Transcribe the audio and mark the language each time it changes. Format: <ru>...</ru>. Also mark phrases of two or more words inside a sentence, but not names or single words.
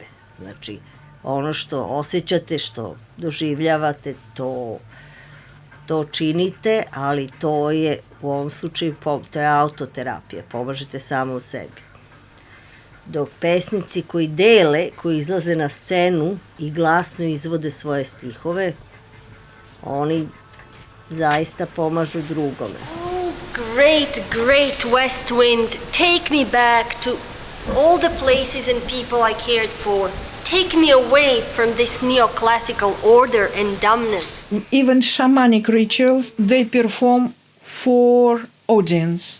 <sr>Znači ono što osjećate, što doživljavate, to činite, ali to je u ovom slučaju to je autoterapija, pomažete samo u sebi. Dok pesnici koji dele, koji izlaze na scenu i glasno izvode svoje stihove, oni zaista pomažu drugome.</sr> <en>Great, great west wind, take me back to all the places and people I cared for. Take me away from this neoclassical order and dumbness. Even shamanic rituals, they perform for audience.</en>